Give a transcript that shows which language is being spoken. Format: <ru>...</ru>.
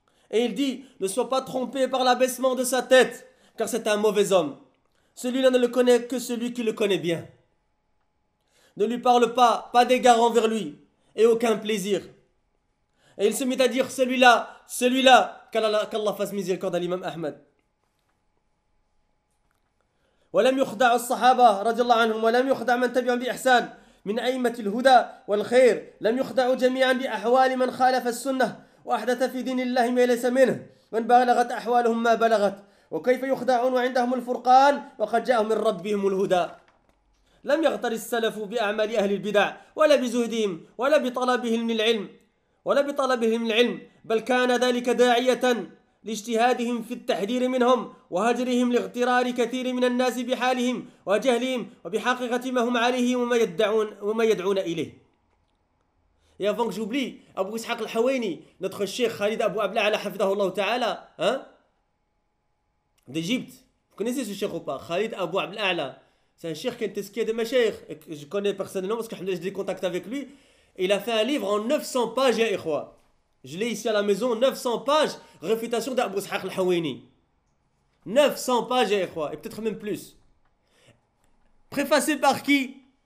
<fr>Et il dit, ne sois pas trompé par l'abaissement de sa tête, car c'est un mauvais homme. Celui-là ne le connaît que celui qui le connaît bien. Ne lui parle pas, pas d'égard envers lui et aucun plaisir. Et il se mit à dire, celui-là, celui-là, qu'Allah fasse miséricorde à l'imam Ahmed.</fr> <ar>وَلَمْ يُخْدَعُ الصَّحَابَةُ رَضِيَ اللَّهُ عَنْهُمْ وَلَمْ يُخْدَعْ مَنْ تَبِعُهُمْ بِإِحْسَانٍ مِنْ أَئِمَّةِ الْهُدَى وَالْخَيْرِ لَمْ يُخْدَعُوا جَمِيعًا بِأَحْوَالِ مَنْ خَالَفَ السُّنَّةَ وَأَحْدَثَ فِي دِينِ اللَّهِ مَا لَيْسَ مِنْهُ مَنْ بَلَغَتْ أَحْوَالُهُمْ مَا بَلَغَتْ وكيف يخدعون وعندهم الفرقان وقد جاءهم من ربهم الهدى لم يغتر السلف باعمال اهل البدع ولا بزهدهم ولا بطلبهم من العلم ولا بطلبهم العلم بل كان ذلك داعيه لاجتهادهم في التحذير منهم وهجرهم لاغترار كثير من الناس بحالهم وجهلهم وبحقيقه ما هم عليه وما يدعون اليه يا فونك جوبلي ابو اسحاق الحويني ندخل الشيخ خالد ابو ابلع على حفظه الله تعالى ها</ar> <fr>d'Égypte. Vous connaissez ce cheikh ou pas? Khalid Abu Abd al-A'la. C'est un cheikh qui est un tesquier de mes cheikhs. Je connais personnellement parce que j'ai des contacts avec lui. Il a fait un livre en 900 pages,</fr> <ar>ya'ikhwa.</ar> <fr>Je l'ai ici à la maison, 900 pages, réfutation d'Abu Ishaq al-Hawini. 900 pages,</fr> <ar>ya'ikhwa.</ar> <fr>Et peut-être même plus. Préfacé par qui?</fr>